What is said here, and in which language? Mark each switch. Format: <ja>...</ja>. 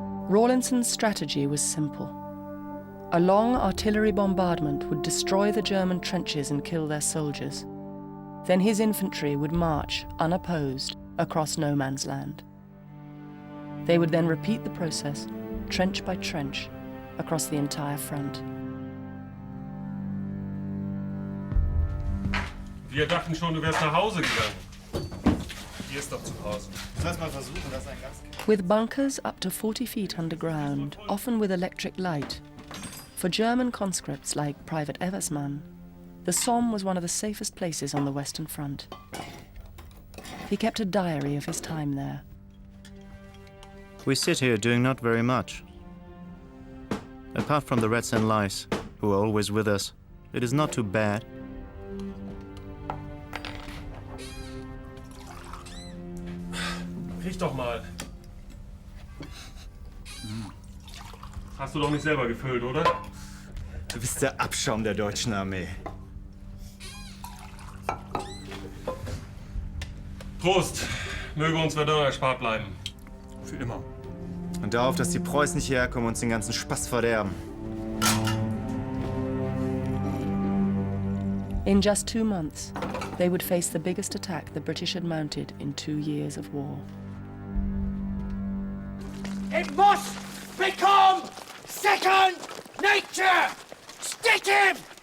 <en>Rawlinson's strategy was simple. A long artillery bombardment would destroy the German trenches and kill their soldiers. Then his infantry would march, unopposed, across no man's land. They would then repeat the process, trench by trench, across the entire front.</en> <de>Wir dachten schon, du wärst nach Hause gegangen. Hier ist doch zu Hause. Sollst mal versuchen, das ist ein ganz...</de> <en>With bunkers up to 40 feet underground, often with electric light, for German conscripts like Private Eversmann, the Somme was one of the safest places on the Western Front. He kept a diary of his time there. We sit here doing not very much. Apart from the rats and lice, who are always with us, it is not too bad.</en> <de>Riech doch mal. Hast du doch nicht selber gefüllt, oder? Du bist der Abschaum der deutschen Armee. Prost! Möge uns Verdun erspart bleiben. Für immer. Und darauf, dass die Preußen nicht hierher kommen und uns den ganzen Spaß verderben.</de> <en>In just 2 months, they would face the biggest attack the British had mounted in 2 years of war. It must become second nature! Stick him!</en>